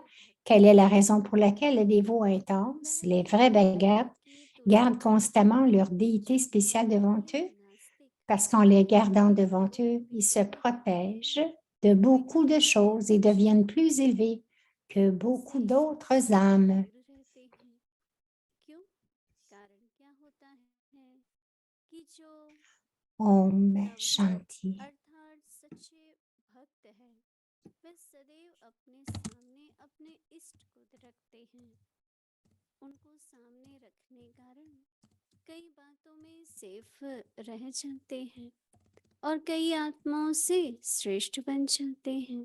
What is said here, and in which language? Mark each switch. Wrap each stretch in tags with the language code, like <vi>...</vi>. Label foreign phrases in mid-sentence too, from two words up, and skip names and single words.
<fr>Quelle est la raison pour laquelle les dévots intenses, les vrais Bhagats, gardent constamment leur déité spéciale devant eux? Parce qu'en les gardant devant eux, ils se protègent de beaucoup de choses et deviennent plus élevés que beaucoup d'autres âmes.</fr> <hi>ओम शान्ति. उनको सामने रखने कारण कई बातों में सेफ रह जाते हैं और कई आत्माओं से श्रेष्ठ बन जाते हैं।</hi>